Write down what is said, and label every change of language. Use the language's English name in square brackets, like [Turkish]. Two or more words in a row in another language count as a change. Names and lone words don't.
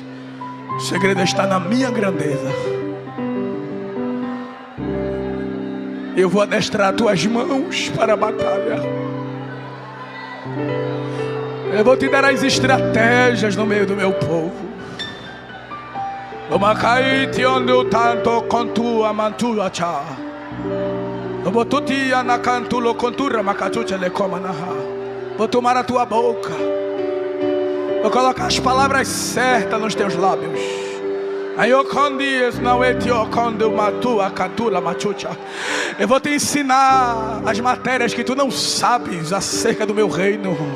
[Portuguese] O segredo está na minha grandeza. Eu vou adestrar tuas mãos para a batalha. Eu vou te dar as estratégias no meio do meu povo. Omacaite onde o tanto contua mantua cha. Obotutia na cantulo contura macachucha le comanaha. Vou tomar a tua boca. Vou colocar as palavras certas nos teus lábios. Eu vou te ensinar as matérias que tu não sabes acerca do meu reino.